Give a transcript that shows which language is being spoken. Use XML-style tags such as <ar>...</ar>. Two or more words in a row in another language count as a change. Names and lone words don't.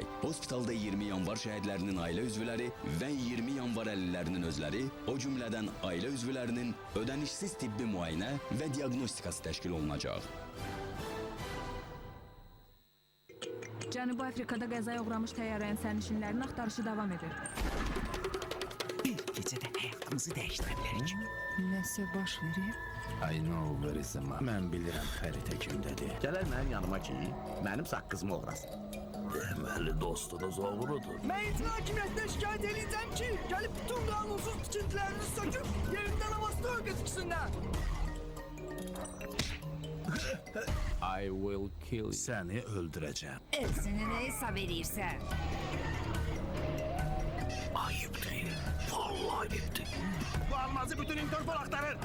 <az>Hospitalda 20 yanvar şəhidlərinin ailə üzvləri və 20 yanvar əlillərinin özləri, o cümlədən ailə üzvlərinin ödənişsiz tibbi müayinə və diaqnostikası təşkil olunacaq. Cənubi Afrikada qəzaya uğramış təyyarənin sərnişinlərinin axtarışı davam edir. Bir gecədə həyatımızı dəyişdirə bilərik. Nəsə baş verir?</az> <en>I know where is the map.</en> <az>Mən bilirəm xəritə kimdədir. Gələr mənim yanıma ki, mənim saqqızımı uğrasın. Deməli dostunuz oğrudur.</az> <tr>Ben icra hakimiyetine şikayet edeceğim ki gelip bütün kanunsuz tikintilerini söküp yerinden havasını örgütüksünler.</tr> <en>I will kill you.</en> <az>Səni öldürəcəm. Özünü nə hesab edirsən? Ayıbdır. Vallahi ayıbdır. Bu almazı bütün Interpol aktarır.</az>